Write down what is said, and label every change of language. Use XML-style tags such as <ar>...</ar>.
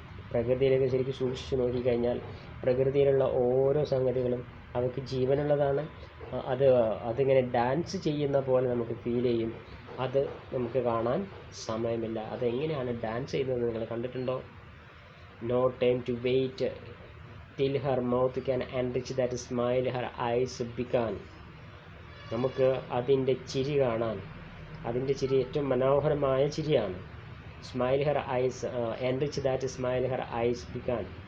<ml>പ്രകൃതിയിലേക്ക് ശരിക്കും സൂക്ഷിച്ച് നോക്കിക്കഴിഞ്ഞാൽ പ്രകൃതിയിലുള്ള ഓരോ സംഗതികളും അവയ്ക്ക് ജീവനുള്ളതാണ്. അതിങ്ങനെ ഡാൻസ് ചെയ്യുന്ന പോലെ നമുക്ക് ഫീൽ ചെയ്യും. അത് നമുക്ക് കാണാൻ സമയമില്ല. അതെങ്ങനെയാണ് ഡാൻസ് ചെയ്യുന്നത് നിങ്ങൾ കണ്ടിട്ടുണ്ടോ?</ml> <en>No time to wait till her mouth can enrich that smile her eyes began.</en> <ml>നമുക്ക് അതിൻ്റെ ചിരി കാണാൻ, അതിൻ്റെ ചിരി ഏറ്റവും മനോഹരമായ ചിരിയാണ്.</ml> <en>Smile her eyes, enrich that smile her eyes began.</en>